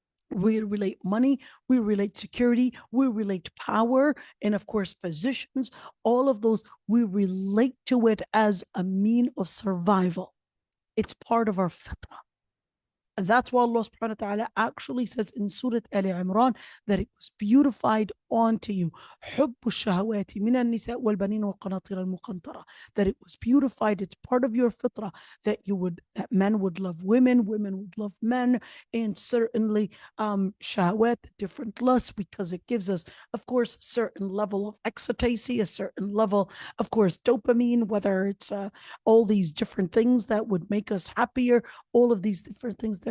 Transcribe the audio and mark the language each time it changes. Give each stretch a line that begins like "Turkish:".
English: We relate money, we relate security, we relate power, and of course, positions. All of those, we relate to it as a mean of survival. It's part of our fitrah. And that's why Allah subhanahu wa ta'ala actually says in Surah Al Imran that it was beautified onto you.
Arabic: حب الشهوات من النساء والبنين والقناطير المقنطرة.
English: That it was beautified, it's part of your fitrah, that men would love women, women would love men, and certainly shahwat, different lusts, because it gives us, of course, a certain level of ecstasy, a certain level, of course, dopamine, whether it's all these different things that would make us happier, all of these different things.